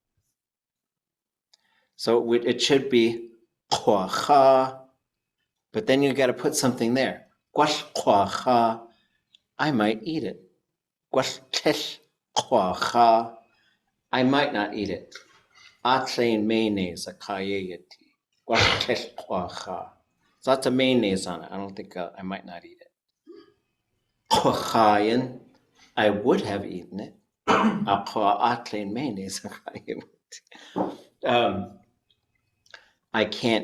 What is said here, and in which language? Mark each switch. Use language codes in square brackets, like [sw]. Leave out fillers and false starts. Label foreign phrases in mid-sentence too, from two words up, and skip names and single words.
[en] So it should be qa, but then you got to put something there. qa, I might eat it. qa, I might not eat it. [tli] ʼatudli.átk qa. [en] So lots of mayonnaise on it. I don't think I might not eat it. ʼchayin, I would have eaten it. I can't